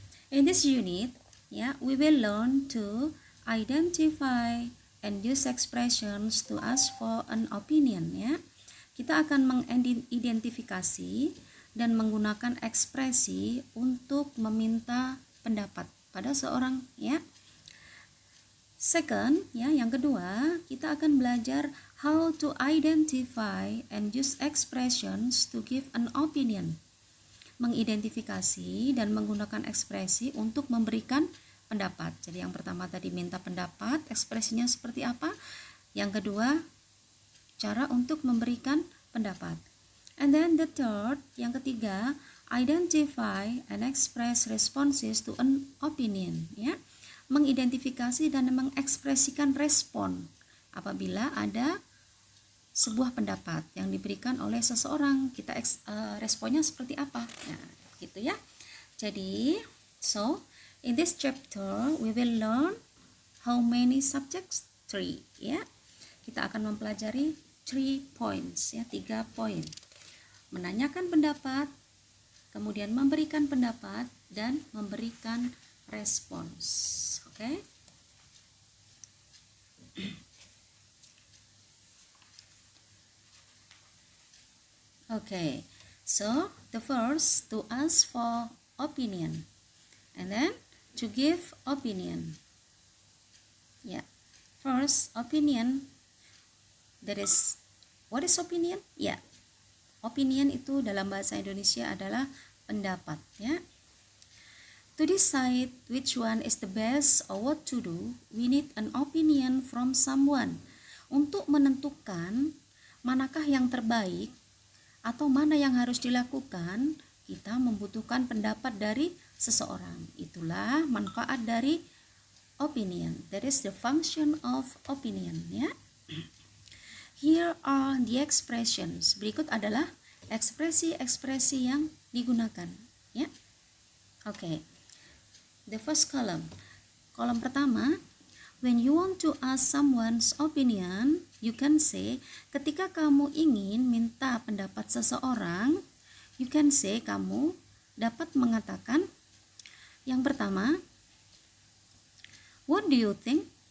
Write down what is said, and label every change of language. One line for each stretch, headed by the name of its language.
English: In this unit, we will learn to identify and use expressions to ask for an opinion.
Indonesian: Kita akan mengidentifikasi dan menggunakan ekspresi untuk meminta pendapat pada seorang.
English: Second,
Indonesian: yang kedua, kita akan belajar
English: how to identify and use expressions to give an opinion.
Indonesian: Mengidentifikasi dan menggunakan ekspresi untuk memberikan pendapat. Jadi yang pertama tadi minta pendapat, ekspresinya seperti apa? Yang kedua, cara untuk memberikan pendapat.
English: And then the third,
Indonesian: yang ketiga,
English: identify and express responses to an opinion.
Indonesian: Mengidentifikasi dan mengekspresikan respon apabila ada sebuah pendapat yang diberikan oleh seseorang, kita responnya seperti apa? Gitu ya. Jadi,
English: so in this chapter we will learn how many subjects?
Indonesian: 3. Kita akan mempelajari 3
English: points,
Indonesian: 3 poin. Menanyakan pendapat, kemudian memberikan pendapat dan memberikan respons. Oke?
English: Okay, so the first, to ask for opinion, and then to give opinion. First, opinion. That is, what is opinion?
Indonesian: Opinion itu dalam bahasa Indonesia adalah pendapat.
English: To decide which one is the best or what to do, we need an opinion from someone.
Indonesian: Untuk menentukan manakah yang terbaik atau mana yang harus dilakukan, kita membutuhkan pendapat dari seseorang. Itulah manfaat dari opinion.
English: That is the function of opinion. Here are the expressions.
Indonesian: Berikut adalah ekspresi-ekspresi yang digunakan.
English: Okay. The first column.
Indonesian: Kolom pertama,
English: when you want to ask someone's opinion, you can say,
Indonesian: ketika kamu ingin minta pendapat seseorang,
English: you can say,
Indonesian: kamu dapat mengatakan, yang pertama,
English: what do you think?